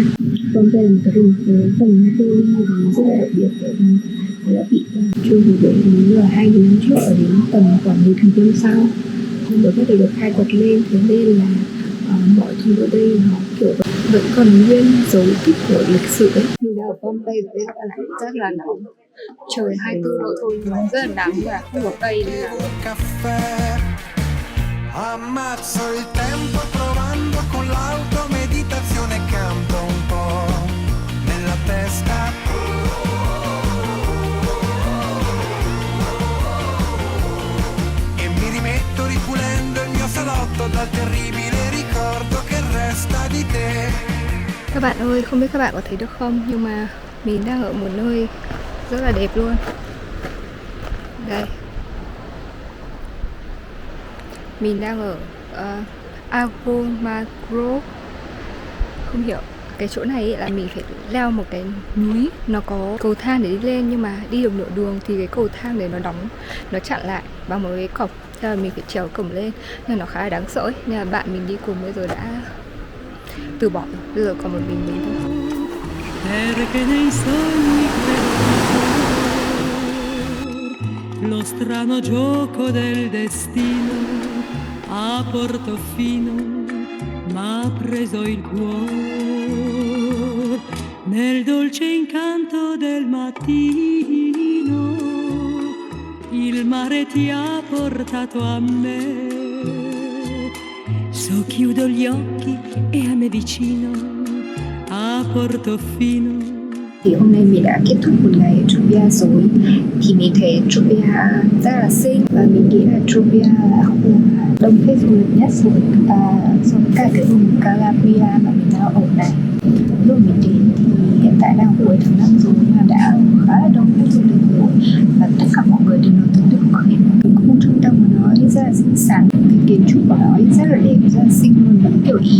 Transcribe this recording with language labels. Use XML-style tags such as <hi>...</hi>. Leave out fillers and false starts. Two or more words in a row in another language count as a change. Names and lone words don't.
<vi>Pompei là một cái thành phố gần Napoli và nó rất là đặc biệt bởi vì nó đã bị trôi hủy bởi vì là 2.000 năm trước ở đến tầm khoảng 10.000 năm sau. Không được bắt đầu được khai quật lên, thế nên là mọi thứ ở đây nó kiểu vẫn còn nguyên dấu tích của lịch sử ấy. Mình đang ở Pompei và bây giờ rất là nóng. Trời 24 độ thôi nhưng rất là nắng và không có cây nên là</vi> <it>ammazzo il tempo provando con l'auto meditazione canto un po' nella testa e mi rimetto ripulendo il mio salotto dal terribile ricordo che resta di te.</it> <vi>Các bạn ơi, không biết các bạn có thấy được không, nhưng mà mình đang ở một nơi rất là đẹp luôn. Đây, mình đang ở Agromagro. Không hiểu, cái chỗ này là mình phải leo một cái núi, nó có cầu thang để đi lên, nhưng mà đi được nửa đường thì cái cầu thang đấy nó đóng, nó chặn lại bằng một cái cổng, nên là mình phải trèo cổng lên, nên nó khá là đáng sợ ấy. Nên là bạn mình đi cùng bây giờ đã từ bỏ, bây giờ còn một mình thôi.</vi> <it>Lo strano gioco del destino a Portofino m'ha preso il cuore nel dolce incanto del mattino il mare ti ha portato a me so chiudo gli occhi e a me vicino a Portofino.</it> <vi>Thì hôm nay mình đã kết thúc một ngày ở Tropea rồi. Thì mình thấy Tropea rất là xinh và mình nghĩ là Tropea là khu đông khách du lịch nhất rồi so với cả cái vùng Calabria mà mình đang ở này. Lúc mình đến thì hiện tại đang cuối tháng 5 rồi nhưng mà đã khá là đông khách du lịch rồi và tất cả mọi người đều nói tới được cái khu trung tâm của nó rất là xinh xắn, cái kiến trúc của nó rất là đẹp, rất là xinh luôn, giống kiểu Ý.</vi>